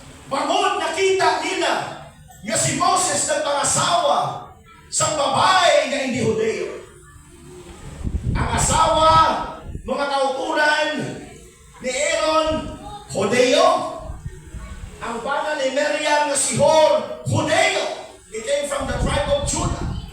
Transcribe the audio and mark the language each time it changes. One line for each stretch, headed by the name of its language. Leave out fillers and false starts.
Hiligaynon: Bangon nakita nila nga si Moses nagpangasawa sa babae nga hindi Hudeo. Ang asawa, mga kauturan ni Aaron, Hudeo. Ang bana ni Miriam nga si Hur, Hudeo.
English: He came from the tribe of Judah.